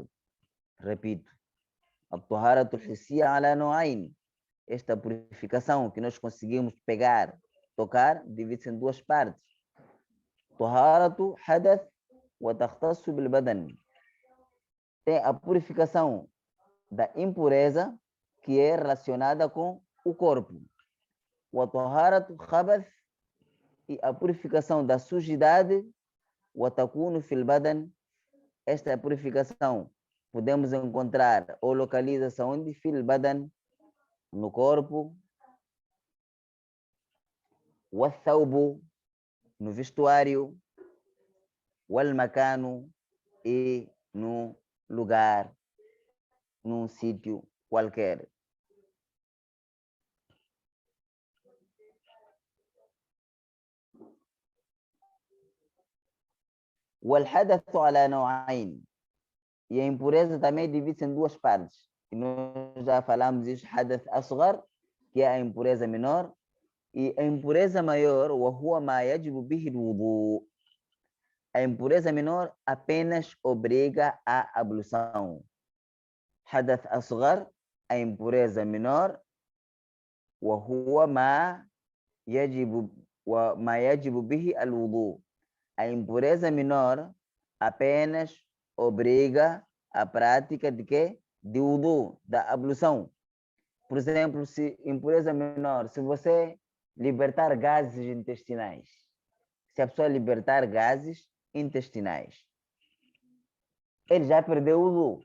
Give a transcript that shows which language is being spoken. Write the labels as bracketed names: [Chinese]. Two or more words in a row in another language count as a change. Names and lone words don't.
[Portuguese] Repito, [Arabic] الطهارة الحسية على نوعين. [Portuguese] Esta purificação que nós conseguimos pegar, tocar, divide-se em duas partes. [Arabic] طهارة حدث وتختص بالبدن. [Portuguese] Tem a purificação da impureza que é relacionada com o corpo. [Arabic] وطهارة خبث. [Portuguese] E a purificação da sujidade. [Arabic] وتكون في البدن. [Portuguese] Esta purificação podemos encontrar ou localiza-se onde? [Arabic] في البدن, [Portuguese] no corpo. والثوب, no vestuário. والمكان, e no lugar, num sítio qualquer. [Arabic] والحدث على نوعين. [Portuguese] E a impureza também divide-se em duas partes. E nós já falamos isso, [Arabic] حدث أصغر, [Portuguese] que é a impureza menor, e a impureza maior, [Arabic] وهو ما يجب به الوضوء. [Portuguese] A impureza menor apenas obriga a ablução. [Arabic] حدث أصغر, [Portuguese] a impureza menor, [Arabic] وهو ما يجب به الوضوء. [Portuguese] A impureza menor apenas obriga a prática de quê? De wudu, da ablução. Por exemplo, se impureza menor, se você libertar gases intestinais, se a pessoa libertar gases intestinais, ele já perdeu o wudu.